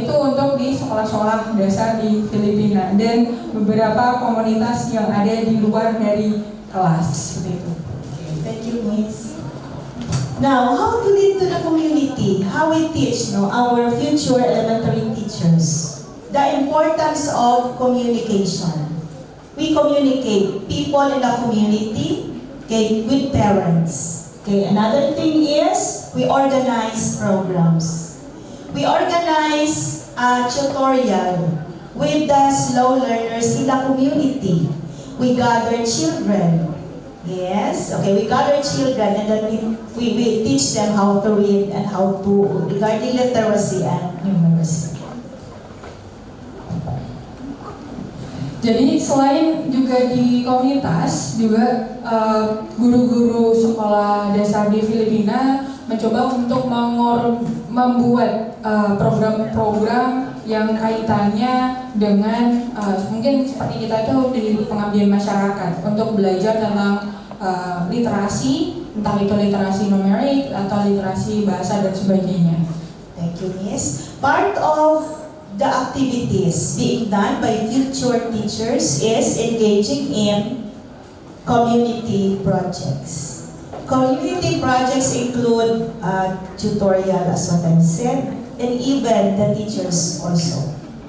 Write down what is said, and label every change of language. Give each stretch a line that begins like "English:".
Indonesian: Itu untuk di sekolah-sekolah dasar di Filipina dan beberapa komunitas yang ada di luar dari kelas, seperti itu.
English: Thank you, Miss. Now, how to lead to the community? How we teach, our future elementary teachers. The importance of communication. We communicate people in the community, okay, with parents. Okay, another thing is we organize programs. We organize a tutorial with the slow learners in the community. We gather children. Yes, okay, we gather children and then we teach them how to read and how to regarding literacy and numeracy.
Indonesian: Jadi selain juga di komunitas, juga guru-guru sekolah dasar di Filipina mencoba untuk membuat program-program yang kaitannya dengan mungkin seperti kita itu di pengabdian masyarakat untuk belajar tentang literasi, entah itu literasi numerik atau literasi bahasa dan sebagainya.
English: Thank you, Miss. Part of the activities being done by future teachers is engaging in community projects. Community projects include tutorial, as what I've said, and even the teachers also.